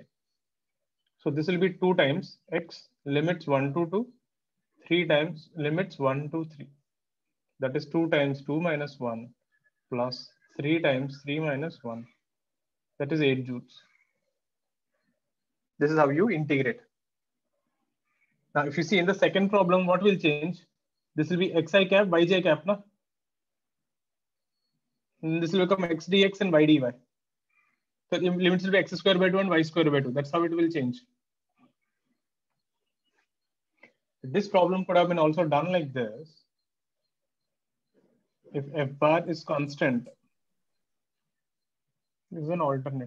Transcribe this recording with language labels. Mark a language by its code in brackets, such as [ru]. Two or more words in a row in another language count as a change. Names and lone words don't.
[en] So this will be 2 times x limits 1 to 2, 3 times limits 1 to 3. That is 2 times 2 minus 1 plus 3 times 3 minus 1. That is 8 joules. This is how you integrate. Now, if you see in the second problem, what will change? This will be xi cap, yj cap. No? And this will become x dx and y dy. So limits will be x square by 2 and y square by 2. That's how it will change. This problem could have been also done like this. If f bar is constant, this is an alternate.